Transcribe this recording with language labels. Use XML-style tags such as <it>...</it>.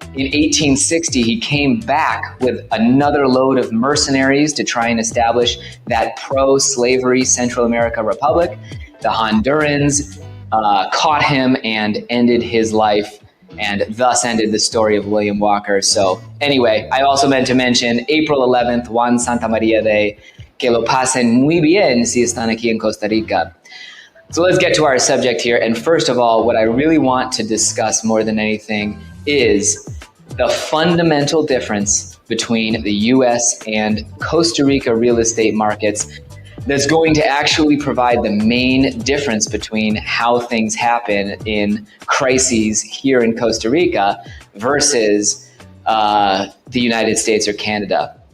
<en>In 1860, he came back with another load of mercenaries to try and establish that pro-slavery Central America Republic. The Hondurans caught him and ended his life, and thus ended the story of William Walker. So anyway, I also meant to mention April 11th, Juan Santa Maria Day.</en> <es>Que lo pasen muy bien si están aquí en Costa Rica.</es> <en>So let's get to our subject here. And first of all, what I really want to discuss more than anything is the fundamental difference between the US and Costa Rica real estate markets that's going to actually provide the main difference between how things happen in crises here in Costa Rica versus the United States or Canada.</en>